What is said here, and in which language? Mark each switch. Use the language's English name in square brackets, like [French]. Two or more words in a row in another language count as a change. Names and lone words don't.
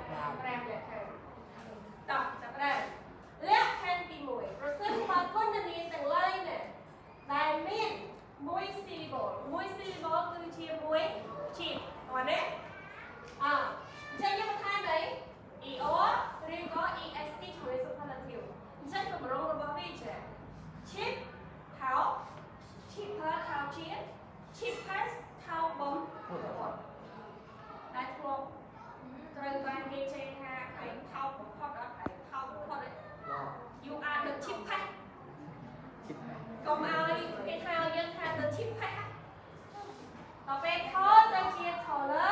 [Khmer] ចាប់ដើមលក្ខខណ្ឌទី1ប្រសិនបើគុណនាមទាំងឡាយណាដែលមានមួយ syllable គឺជាឈៀបគាត់ណាអញ្ចឹងយើងបន្ថែមអី ER ឬក៏ EST ជាមួយ superlative អញ្ចឹងកម្រងរបស់វាជា cheap ថោ cheaper ថោជា cheapest ថោបំ តែធ្លាប់ត្រូវបានគេជេរថាឯងថោបំផុតអត់ឯងថោបំផុតទេ [English] you are the cheapest [Khmer] កុំឲ្យគេថាយើងថា [English] the cheapest [Khmer] ដល់ពេលថោទៅជាថោ